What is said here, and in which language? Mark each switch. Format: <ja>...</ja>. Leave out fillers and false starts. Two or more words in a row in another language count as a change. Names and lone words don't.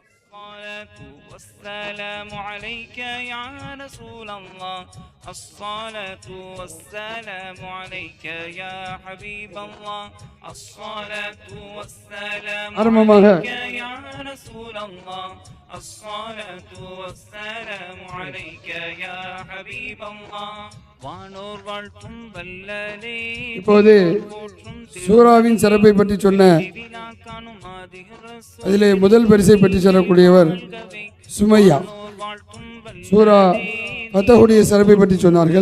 <ar>الصلاة والسلام عليك يا رسول الله الصلاة والسلام عليك يا حبيب الله الصلاة والسلام عليك يا رسول الله الصلاة والسلام عليك يا حبيب الله</ar> <ta>வானோர் வாழ்த்தும் வல்லலே. இப்போது சூராவின் சிறப்பை பற்றி சொன்ன அதிலே முதல் பரிசை பற்றி சொல்லக்கூடியவர் சுமையா. சூரா ஃபத்ஹுடைய சிறப்பை பற்றி சொன்னார்கள்.</ta>